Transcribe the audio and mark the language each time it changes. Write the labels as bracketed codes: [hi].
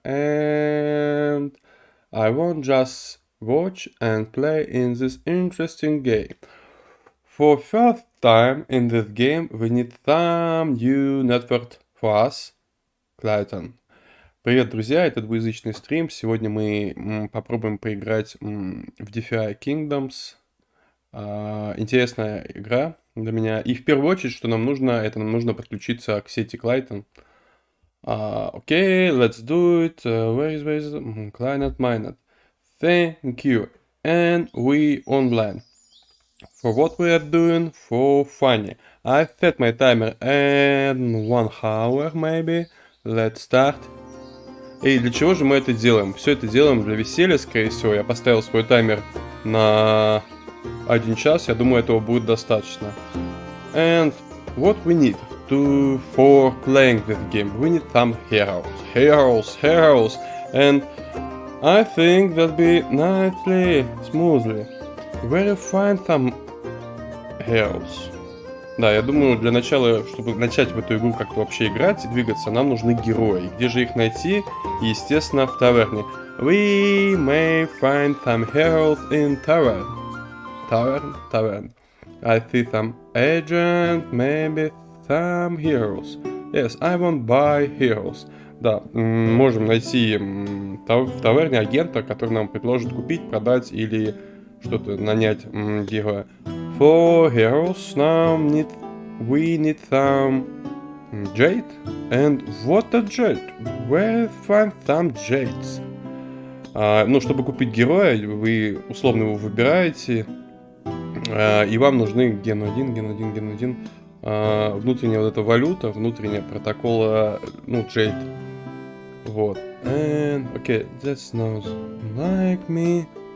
[en] And I won't just watch and play in this interesting game. For first time in this game, we need some new network for us, Clayton. [ru] Привет, друзья! Это двуязычный стрим. Сегодня мы попробуем поиграть в DeFi Kingdoms. Интересная игра для меня. И в первую очередь, что нам нужно, это нам нужно подключиться к сети Clayton. [en] Окей, let's do it. Where is Client Mined. Thank you. And we online. For what we are doing? For funny. I set my timer at 1 hour maybe. Let's start. [ru] И для чего же мы это делаем? Все это делаем для веселья, скорее всего. Я поставил свой таймер на 1 час, я думаю, этого будет достаточно. [en] And what we need for playing this game? We need some heroes. And I think that'll be nicely, smoothly. Where you find some heroes? [ru] Да, я думаю, для начала, чтобы начать в эту игру как-то вообще играть и двигаться, нам нужны герои. Где же их найти? Естественно, в таверне. [en] We may find some heroes in tavern. Tavern. I see some agent, maybe some heroes. Yes, I want buy heroes. [ru] Да, можем найти в таверне агента, который нам предложит купить, продать или что-то нанять героя. [en] For heroes now we need some jade. And what a jade? Where find some jades? [ru] Ну, чтобы купить героя, вы условно его выбираете, и вам нужны ген 1, внутренняя вот эта валюта, внутренняя протокола, ну, jade. Вот. [en] And, okay, that's not like me.